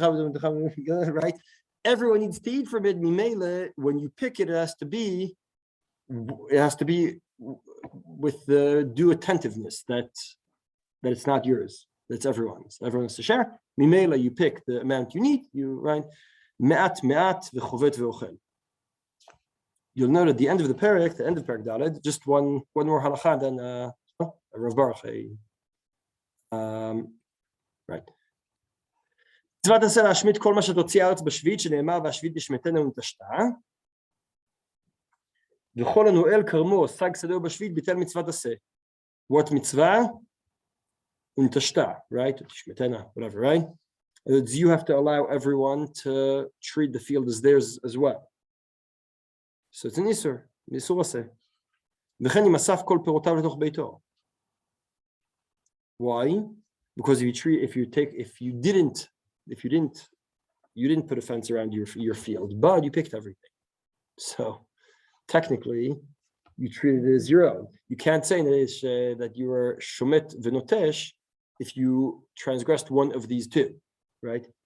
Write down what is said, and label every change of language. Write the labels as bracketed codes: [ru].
[en] Right? Everyone needs to eat from it. When you pick it, it has to be with the due attentiveness that it's not yours. That's everyone's. Everyone has to share. Mimela, you pick the amount you need. You right. [he] Me'at v'chovet v'ochel. [en] You'll note at the end of the parak, Dalet, just one more halacha, then Rav Baruch. Right. [he] מצוות עשה להשמיט כל מה שתוציא הארץ בשביעית, שנאמר והשביעית תשמטנה ונטשתה. וכל הנועל כרמו, סג שדהו בשביעית, ביטל מצוות עשה. [en] What mitzvah? [he] ונטשתה, [en] right? [he] תשמטנה, [en] whatever, right? You have to allow everyone to treat the field as theirs as well. So it's an isur, isur עשה. [he] וכן אם אסף כל פירותיו לתוך ביתו. [en] Why? Because you didn't put a fence around your field, but you picked everything. So technically, you treated it as your own. You can't say that you were shomet v'notesh if you transgressed one of these two, right?